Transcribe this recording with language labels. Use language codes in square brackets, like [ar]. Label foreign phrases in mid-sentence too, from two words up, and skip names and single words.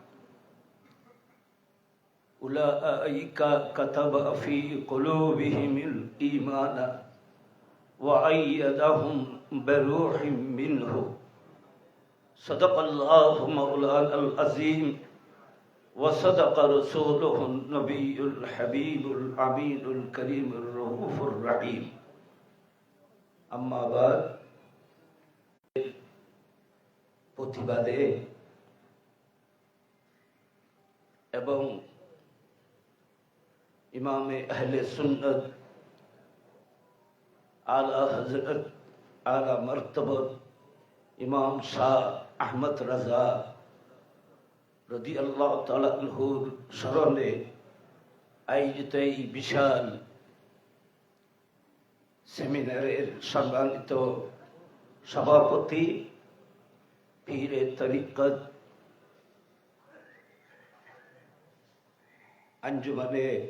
[ar] أولئك كتب في قلوبهم الإيمان وأيدهم بروح منه. صدق الله مولانا العظيم وصدق رسوله النبي الحبيب الأمين الكريم الرؤوف الرحيم. أما بعد, [bn] প্রতিবাদে এবং इमाम अहले सुन्नत आला हजरत आला मर्तबत इमाम शाह अहमद रजा [ar] رضي الله تعالى عنه [bn] স্মরণে আয়োজিত এই বিশাল সেমিনারের সম্মানিত সভাপতি পীরে তরিকত আঞ্জুমানে